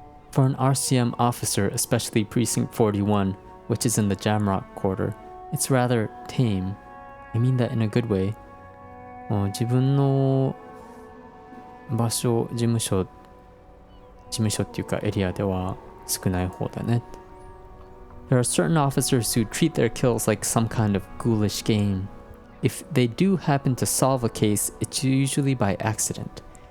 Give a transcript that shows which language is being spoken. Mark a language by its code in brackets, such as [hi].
[en] For an RCM officer, especially Precinct 41, which is in the Jamrock Quarter, it's rather tame. I mean that in a good way. [ja] 自分の場所、事務所っていうかエリアでは少ない方だね。 [en] There are certain officers who treat their kills like some kind of ghoulish game. If they do happen to solve a case, it's usually by accident.